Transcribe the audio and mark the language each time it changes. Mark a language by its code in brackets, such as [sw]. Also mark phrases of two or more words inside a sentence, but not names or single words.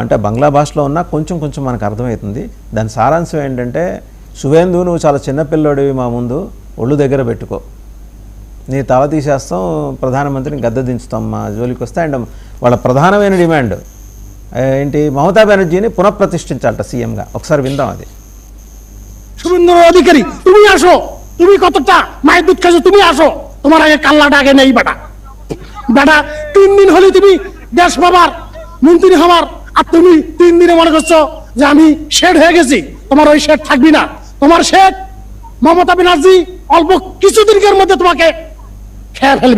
[te] అంటే బంగ్లా భాషలో ఉన్నా కొంచెం కొంచెం మనకు అర్థమవుతుంది. దాని సారాంశం ఏంటంటే, శుభేందు నువ్వు చాలా చిన్నపిల్లోడివి, మా ముందు ఒళ్ళు దగ్గర పెట్టుకో, నీ తల తీసేస్తాం, ప్రధానమంత్రిని గద్దె దించుతాం మా జోలికి వస్తే. అండ్ వాళ్ళ ప్రధానమైన డిమాండ్ ఏంటి, మమతా బెనర్జీని పునఃప్రతిష్ఠించాలట సీఎంగా. ఒకసారి విందాం అది. [bn] শুভেন্দু অধিকারী তুমি আসো, তুমি কতটা মায়ের দুধ খাইছো, তুমি আসো, তোমার আগে কাল্লাটা আগে নেই বেটা। বেটা 3 দিন হলে তুমি দেশ বাবার মন্ত্রী হবার, আর তুমি 3 দিনে মনে করছো যে আমি শেড হয়ে গেছি। তোমার ওই শেড থাকবি না, তোমার শেড মমতা ব্যানার্জি অল্প কিছুদিনের মধ্যে তোমাকে খেয়ে ফেলবে।